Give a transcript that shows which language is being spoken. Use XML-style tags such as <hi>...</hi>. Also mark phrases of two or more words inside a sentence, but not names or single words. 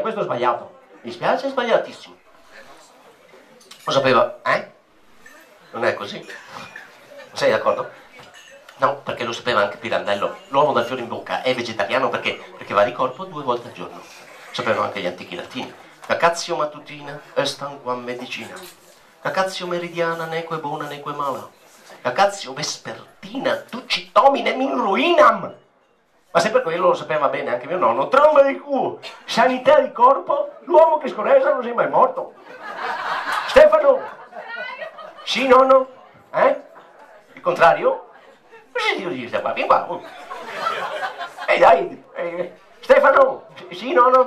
<it>Questo è sbagliato. Mi spiace, è sbagliatissimo. Lo sapeva, eh? Non è così? Sei d'accordo? No, perché lo sapeva anche Pirandello. L'uomo dal fiore in bocca è vegetariano perché va di corpo 2 volte al giorno. Sapevano anche gli antichi latini.</it> <la>Cacazio mattutina est unquam medicina. Cacazio meridiana neque bona neque mala. Cacazio vespertina ducit hominem in ruinam.</la> <it>Ma se per quello lo sapeva bene anche mio nonno. Tromba di culo, sanità di corpo, l'uomo che scorresa non sei mai morto. Stefano? Sì, nonno? Il contrario? Cosa si dice qua? Vieni qua. Ehi dai, Stefano? Sì, nonno?</it>